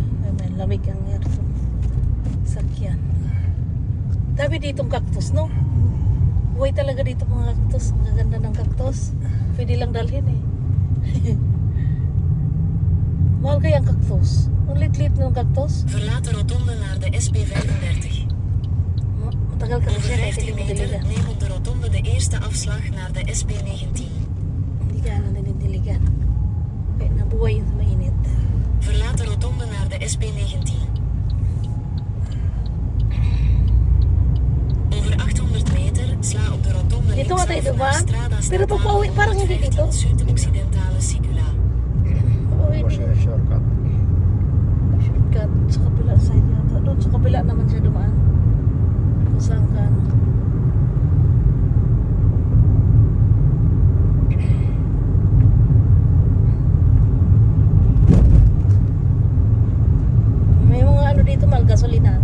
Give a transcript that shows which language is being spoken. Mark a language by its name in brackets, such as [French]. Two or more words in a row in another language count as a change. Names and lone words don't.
[Filipino] Ay, may lamig ang aircon. Sakyan. Dami ditong cactus, no? Buhay talaga dito mga cactus. Ang gaganda ng cactus. Pwede lang dalhin eh. Mahal kaya ang cactus? Ang lit-lit ng cactus? [Dutch] Verlaat de rotonde naar de SP35. [Filipino] Matagal ka na [Dutch] Over [Filipino] siya eh. [Dutch] 15 [Filipino] Hindi mo [Dutch] meter [Filipino] diligan. [Dutch] neem op de rotonde de eerste afslag naar de SP19. [Filipino] Hindi ka na dinidiligan. Kaya nabuhay yun sa mainit. [Dutch] Verlaat de rotonde naar de SP19. Over 800 meter sla op de rotonde [Filipino] Dito nga tayo, [Dutch] linksaf [Filipino] diba? [Dutch] naar Strada [Filipino] Pero pag pauwi, parang hindi dito. [Dutch] Zuid-Occidentale Sicula. [Filipino] Pauwi Kasi dito. shortcut. Shortcut sa kabila side yata. Doon sa kabila naman siya dumaan. Kung saan ka. May mga ano dito mal, gasolinahan.